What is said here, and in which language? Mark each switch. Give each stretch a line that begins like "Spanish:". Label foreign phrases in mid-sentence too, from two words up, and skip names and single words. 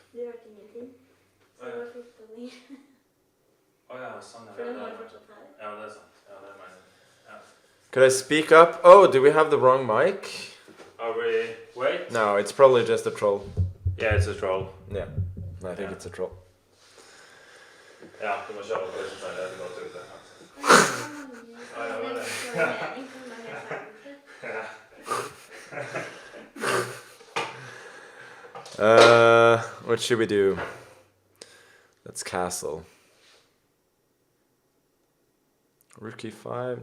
English: Could I speak up? Oh, do we have the wrong mic? Are we... Wait? No, it's probably just a troll. Yeah, it's a troll. Yeah, I think it's a troll.
Norwegian: Ja, du må kjøre på det som det går til det.
English: What should we do? Let's castle. Rook e5?